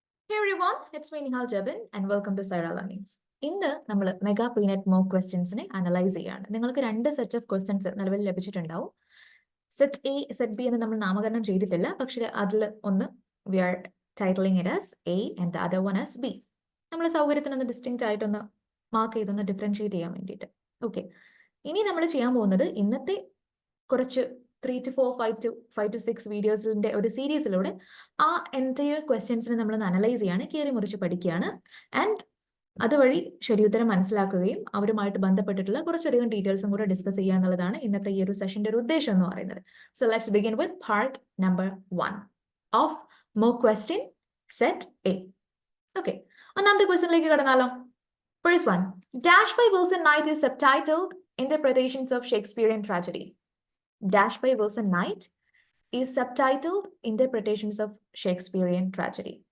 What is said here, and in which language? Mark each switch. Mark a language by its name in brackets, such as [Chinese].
[English] everyone, it's me Nihal Jabin and welcome to Saira Learnings. [Malayalam] ഇന്ന് നമ്മൾ mega പ്രീനെറ്റ് mock ക്വസ്റ്റ്യൻസിനെ analyse ചെയ്യാണ്. നിങ്ങൾക്ക് രണ്ട് സെറ്റ് ഓഫ് ക്വസ്റ്റ്യൻസ് നിലവിൽ ലഭിച്ചിട്ടുണ്ടാവും. സെറ്റ് എ, സെറ്റ് ബി എന്ന് നമ്മൾ നാമകരണം ചെയ്തിട്ടില്ല, പക്ഷേ അതിൽ ഒന്ന് [English] We are titling it as A and the other one as B. [Malayalam] നമ്മൾ സൗകര്യത്തിനൊന്ന് ഡിസ്റ്റിങ്ക്റ്റ് ആയിട്ടൊന്ന് മാർക്ക് ചെയ്തൊന്ന് ഡിഫറൻഷിയേറ്റ് ചെയ്യാൻ വേണ്ടിയിട്ട്. ഓക്കെ, ഇനി നമ്മൾ ചെയ്യാൻ പോകുന്നത് ഇന്നത്തെ കുറച്ച് 3 to 4, 5 to 6 വീഡിയോസിന്റെ ഒരു സീരീസിലൂടെ ആ എൻറ്റയർ ക്വസ്റ്റ്യൻസിനെ നമ്മളൊന്ന് അനലൈസ് ചെയ്യാണ്, കീറി മുറിച്ച് പഠിക്കുകയാണ്. ആൻഡ് അതുവഴി ശരിയുത്തരം മനസ്സിലാക്കുകയും അവരുമായിട്ട് ബന്ധപ്പെട്ടിട്ടുള്ള കുറച്ചധികം ഡീറ്റെയിൽസും കൂടെ ഡിസ്കസ് ചെയ്യുക എന്നുള്ളതാണ് ഇന്നത്തെ ഈ ഒരു സെഷന്റെ ഒരു ഉദ്ദേശം എന്ന് പറയുന്നത്. [English] So let's begin with part number 1 of mock question set A. Okay, [Malayalam] ഒന്നാമത്തെ ക്വസ്റ്റ്യനിലേക്ക് കടന്നാലോ. [English] First one, dash by Wilson Knight is subtitled interpretations of Shakespearean tragedy. Dash by Wilson Knight is subtitled Interpretations of Shakespearean Tragedy.